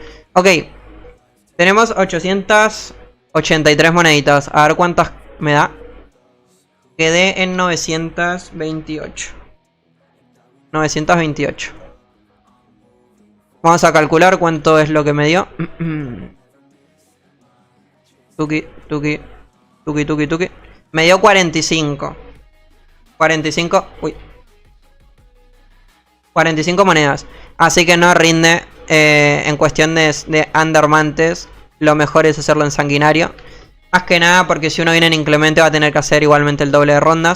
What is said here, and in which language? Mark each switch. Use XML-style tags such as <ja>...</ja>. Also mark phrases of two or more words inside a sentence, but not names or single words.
<es>Ok. Tenemos 883 moneditas. A ver cuántas me da. Quedé en 928. 928. Vamos a calcular cuánto es lo que me dio. Tuki, tuki. Tuki, tuki, tuki. Me dio 45. 45. Uy. 45 monedas. Así que no rinde. En cuestión de undermantes, lo mejor es hacerlo en sanguinario. Más que nada porque si uno viene en inclemente va a tener que hacer igualmente el doble de rondas.</es>